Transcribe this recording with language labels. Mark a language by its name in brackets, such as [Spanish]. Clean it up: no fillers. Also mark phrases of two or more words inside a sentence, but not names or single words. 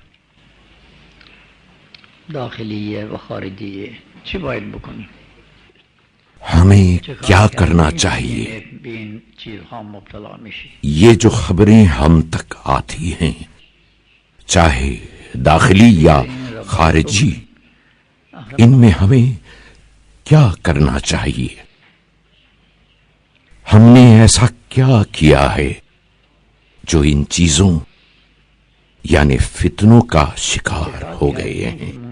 [Persian] داخلیه و خارجیه چی باید بکنیم؟ [Urdu] ہمیں کیا کرنا چاہیے؟ [Persian] به این چیزها مبتلا میشی. [Urdu] یہ جو خبریں ہم تک آتی ہیں چاہے داخلی یا خارجی، ان میں ہمیں کیا کرنا چاہیے؟ ہم نے ایسا کیا کیا ہے جو ان چیزوں یعنی فتنوں کا شکار ہو گئے ہیں؟